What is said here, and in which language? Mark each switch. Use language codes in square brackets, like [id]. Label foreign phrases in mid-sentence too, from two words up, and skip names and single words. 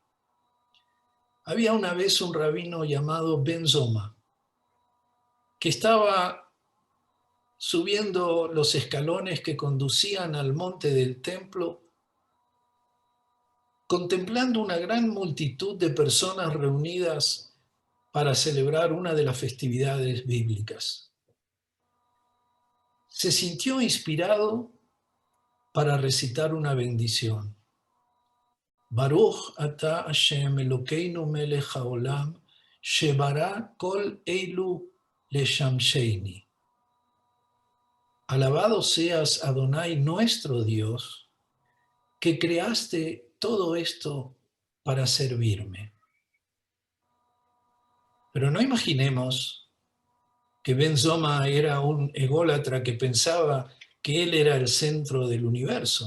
[es] Había una vez un rabino llamado Ben Zoma que estaba subiendo los escalones que conducían al monte del templo, contemplando una gran multitud de personas reunidas para celebrar una de las festividades bíblicas. Se sintió inspirado para recitar una bendición. [he] ברוך אתה השם אלוקינו מלך העולם שברא כל אלו לשמשני. [es] Alabado seas Adonai nuestro Dios, que creaste todo esto para servirme. Pero no imaginemos que Ben Zoma era un ególatra que pensaba que él era el centro del universo.